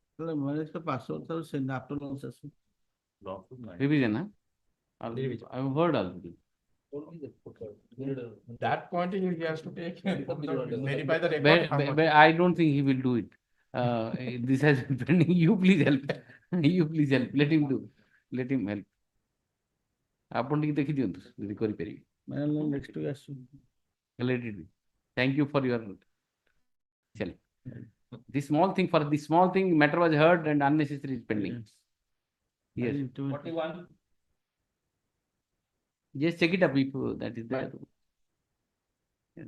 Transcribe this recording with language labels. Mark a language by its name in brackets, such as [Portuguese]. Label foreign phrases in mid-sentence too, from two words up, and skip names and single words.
[English] Revision, huh? I've heard already. That point he has to take verify the record. But I don't think he will do it. This has been pending. You please help. You please help. Let him do. Let him help. [Odia] ଆପଣ ଟିକେ ଦେଖି ଦିଅନ୍ତୁ ଯଦି କରିପାରିବେ। [English] ନେକ୍ସଟ Let it be. Thank you for your. This small thing, matter was heard and unnecessary is pending. Yes. 41. Just check it up if that is there. Yes.